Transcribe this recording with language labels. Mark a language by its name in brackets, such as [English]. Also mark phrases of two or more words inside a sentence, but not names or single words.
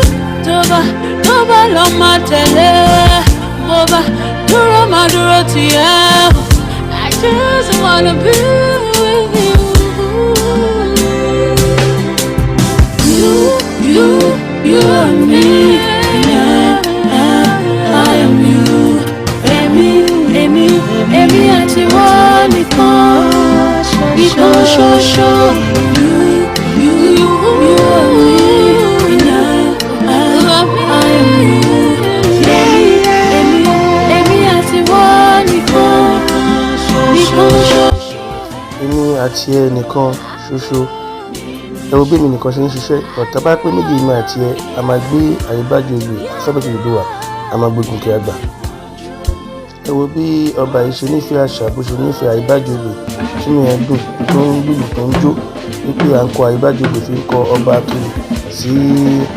[Yoruba] Toba lo matele, boba duro maduro tiya. [English] I just wanna be with you. You and me. I am you. [Yoruba] Emi àti wọ́n nìkan. Ṣoṣo. [English] You and me. I am you. [Yoruba] Emi àti wọ́n nìkan. Èmi àti ẹ nìkan ṣoṣo. Ẹ wo bí èmi nìkan ṣe ń ṣiṣẹ́. Ọ̀tá bá pé méjì èmi àti ẹ, a máa gbé Aebajiogbe alphabet Oduduwa, a máa gbógun kí a gbà. Ẹ wo bí ọba yìí ṣe nífẹ̀ẹ́ àṣà, bó ṣe nífẹ̀ẹ́ Aebajiogbe, sínú ẹ̀ dùn tó ń lùlù tó ń jó wípé à ń kọ Aebajiogbe fi ń kọ ọba Akili sí ààfin wọn.